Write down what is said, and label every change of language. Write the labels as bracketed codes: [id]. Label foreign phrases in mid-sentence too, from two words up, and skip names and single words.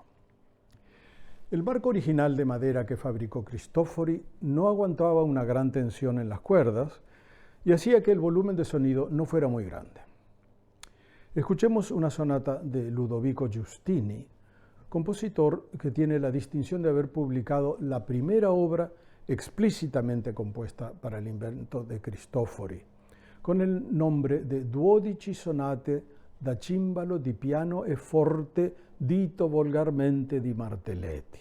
[es] El marco original de madera que fabricó Cristofori no aguantaba una gran tensión en las cuerdas y hacía que el volumen de sonido no fuera muy grande. Escuchemos una sonata de Ludovico Giustini, compositor que tiene la distinción de haber publicado la primera obra explícitamente compuesta para el invento de Cristofori, con el nombre de 12 sonate da cimbalo di piano e forte dito volgarmente di Martelletti.